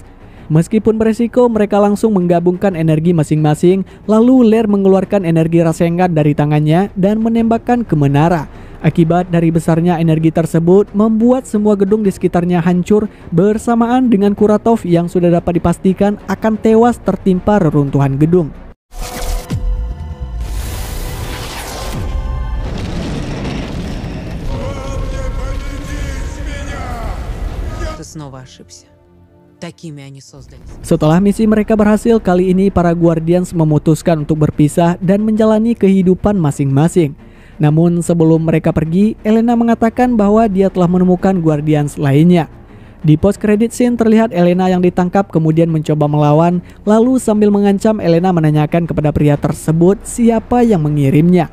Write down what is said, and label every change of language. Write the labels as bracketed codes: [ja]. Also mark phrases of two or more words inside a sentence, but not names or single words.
[id] Meskipun beresiko, mereka langsung menggabungkan energi masing-masing, lalu Lair mengeluarkan energi Rasengan dari tangannya dan menembakkan ke menara. Akibat dari besarnya energi tersebut membuat semua gedung di sekitarnya hancur bersamaan dengan Kuratov yang sudah dapat dipastikan akan tewas tertimpa reruntuhan gedung. [ru] Ты снова ошибся. Такими они создались. [id] Setelah misi mereka berhasil, kali ini para Guardians memutuskan untuk berpisah dan menjalani kehidupan masing-masing. Namun sebelum mereka pergi, Elena mengatakan bahwa dia telah menemukan Guardians lainnya. Di post credit scene terlihat Elena yang ditangkap kemudian mencoba melawan, lalu sambil mengancam Elena menanyakan kepada pria tersebut siapa yang mengirimnya.